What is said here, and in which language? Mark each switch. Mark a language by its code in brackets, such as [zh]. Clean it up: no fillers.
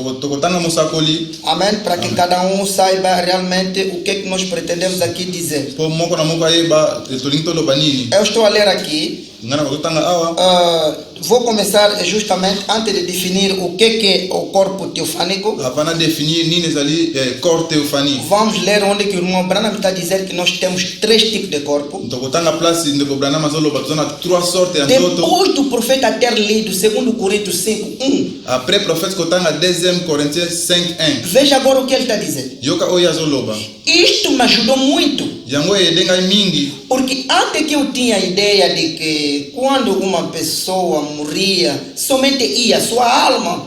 [ln] Tokotanga mosakoli. [pt] amém, para que cada um saiba realmente o que é que nós pretendemos aqui dizer. [ln] Po moko na moko ayeba tolingi toloba nini. [pt] Eu estou a ler aqui, [ln] Nga na kozotanga awa. [pt] vou começar justamente antes de definir o que é o corpo teofânico. [fr] Avant de définir [ln] nini ezali [fr] corps theophanie. [pt] Vamos ler onde que o irmão Branham está a dizer que nós temos 3 tipos de corpo. [ln] Tokotanga place ndeko Branham azoloba toza na 3 sortes ya nzoto. [pt] Depois do profeta ter lido 2 Coríntios 5:1, [fr] Après prophète [ln] kotanga [fr] 2 Corinthiens 5:1. [pt] veja agora o que ele está dizendo. [ln] Yoka oyo azoloba. [pt] Isto me ajudou muito, [ln] Yango edenga mingi. [pt] porque antes que eu tinha a ideia de que quando uma pessoa morria, somente ia sua alma.